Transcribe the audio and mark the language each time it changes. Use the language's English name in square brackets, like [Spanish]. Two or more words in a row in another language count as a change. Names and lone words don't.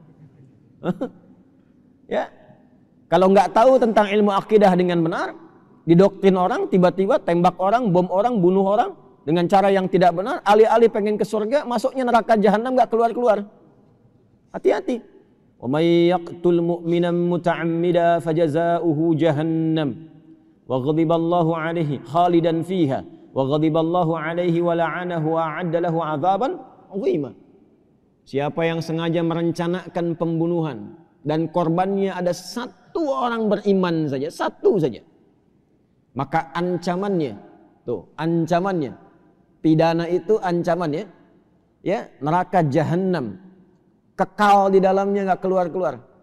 [Indonesian] Ya. Kalau nggak tahu tentang ilmu akidah dengan benar, didoktrin orang, tiba-tiba tembak orang, bom orang, bunuh orang dengan cara yang tidak benar, alih-alih pengen ke surga, masuknya neraka jahanam nggak keluar-keluar. Hati-hati. [Arabic] ومن يقتل مؤمنا متعمدا فجزاؤه جهنم وغضب الله عليه خالدا فيها وغضب الله عليه ولعنه وأعد له عذابا عظيما. [Indonesian] Siapa yang sengaja merencanakan pembunuhan dan korbannya ada satu orang beriman saja, satu saja, maka ancamannya, ancamannya, pidana itu ancamannya, ya, neraka jahanam, kekal di dalamnya, nggak keluar-keluar.